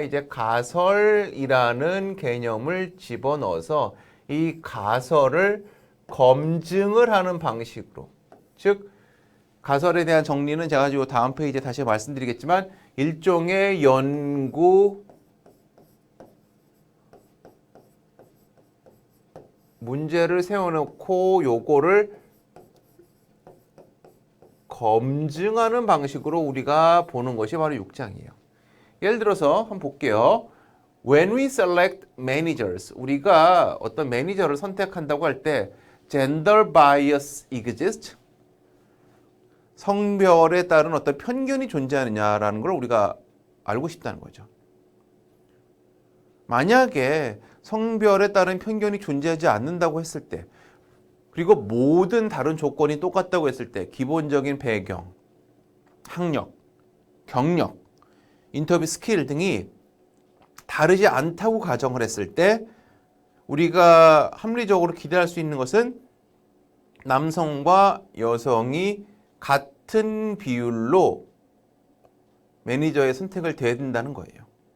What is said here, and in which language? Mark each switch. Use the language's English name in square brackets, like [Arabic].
[Korean] 이제 가설이라는 개념을 집어넣어서 이 가설을 검증을 하는 방식으로, 즉 가설에 대한 정리는 제가 가지고 다음 페이지에 다시 말씀드리겠지만 일종의 연구 문제를 세워놓고 요거를 검증하는 방식으로 우리가 보는 것이 바로 6장이에요. 예를 들어서 한번 볼게요. [English] When we select managers, [Korean] 우리가 어떤 매니저를 선택한다고 할 때 [English] gender bias exists? [Korean] 성별에 따른 어떤 편견이 존재하느냐라는 걸 우리가 알고 싶다는 거죠. 만약에 성별에 따른 편견이 존재하지 않는다고 했을 때, 그리고 모든 다른 조건이 똑같다고 했을 때, 기본적인 배경, 학력, 경력, 인터뷰 스킬 등이 다르지 않다고 가정을 했을 때 우리가 합리적으로 기대할 수 있는 것은 남성과 여성이 같은 비율로 매니저의 선택을 돼야 된다는 거예요.